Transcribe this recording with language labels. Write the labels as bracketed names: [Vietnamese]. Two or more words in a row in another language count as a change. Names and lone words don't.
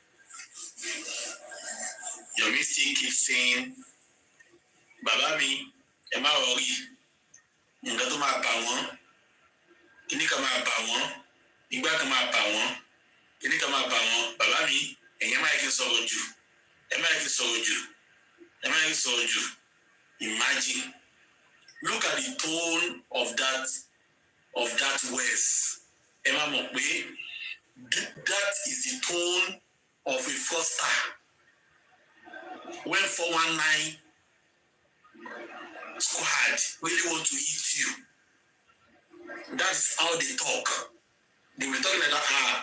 [English] Yomi still keeps saying, [Yoruba] Baba mi, ẹ má worry, nǹkan tó máa bà wọ́n, kíní kan máa bà wọ́n, ìgbà kan máa bà wọ́n, Kini kama ba won, baba mi, ẹ̀yin máa kí sọ̀rọ̀ jù. Ẹ máa kí sọ̀rọ̀ jù. Ẹ máa kí sọ̀rọ̀ jù. [English] Imagine. Look at the tone of that words. [Yoruba] Ẹ máa mọ̀ pé [English] that is the tone of a fraudster. When 419 squad really want to eat you, that's how they talk. They were talking like that.